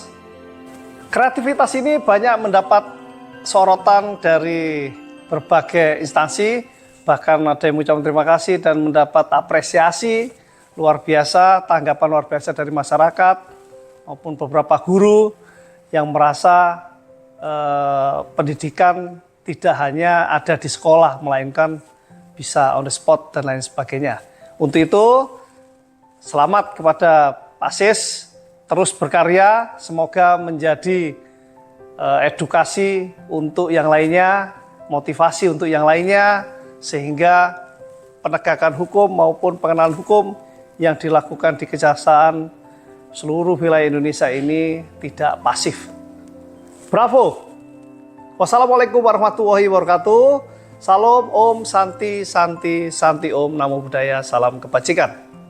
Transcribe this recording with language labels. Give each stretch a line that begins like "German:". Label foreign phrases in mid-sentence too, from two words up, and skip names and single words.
Indonesian: Kreativitas ini banyak mendapat sorotan dari berbagai instansi, bahkan ada yang mengucapkan terima kasih dan mendapat apresiasi luar biasa, tanggapan luar biasa dari masyarakat maupun beberapa guru yang merasa pendidikan tidak hanya ada di sekolah, melainkan bisa
English: on the spot
Indonesian: dan lain sebagainya. Untuk itu, selamat kepada Pak Sis, terus berkarya, semoga menjadi edukasi untuk yang lainnya, motivasi untuk yang lainnya, sehingga penegakan hukum maupun pengenalan hukum yang dilakukan di kejaksaan seluruh wilayah Indonesia ini tidak pasif. Bravo.
Arabic: والسلام عليكم ورحمة الله وبركاته.
Sanskrit: Salam, Om, Santi, Santi, Santi Om,
Pali: Namo Buddhaya,
Indonesian: salam kebajikan.